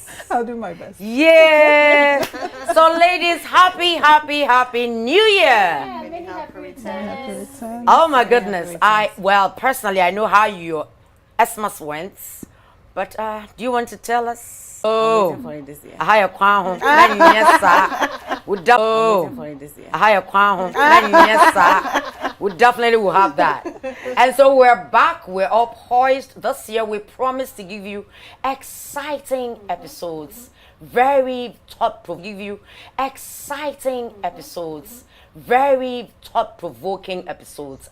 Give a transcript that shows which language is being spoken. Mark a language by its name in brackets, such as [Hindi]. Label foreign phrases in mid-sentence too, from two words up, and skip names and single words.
[English] I'll do my best. Yeah. So, ladies, happy New Year. Many happy returns. Happy return. Oh my goodness. Personally, I know how your Xmas went, but do you want to tell us? Oh, For it this year. ahaya kwaho na nyesa. Ahaya kwaho na nyesa. We definitely will have that. And so we're back. We're all poised. This year we promise to give you exciting episodes. Very very thought-provoking episodes.